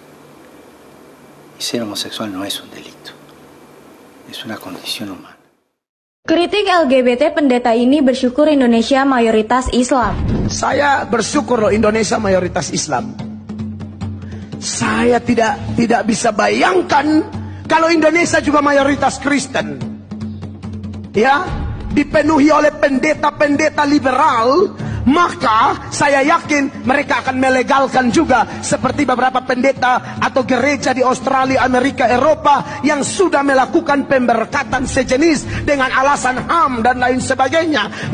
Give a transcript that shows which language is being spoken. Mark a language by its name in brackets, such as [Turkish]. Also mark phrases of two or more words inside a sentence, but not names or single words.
[Spanish] Y ser homosexual no es un delito, es una condición humana. [Indonesian] Kritik LGBT pendeta ini bersyukur Indonesia mayoritas Islam. Saya bersyukur loh Indonesia mayoritas Islam. Saya tidak bisa bayangkan kalau Indonesia juga mayoritas Kristen. Ya, dipenuhi oleh pendeta-pendeta liberal, maka saya yakin mereka akan melegalkan juga seperti beberapa pendeta atau gereja di Australia, Amerika, Eropa yang sudah melakukan pemberkatan sejenis dengan alasan HAM dan lain sebagainya.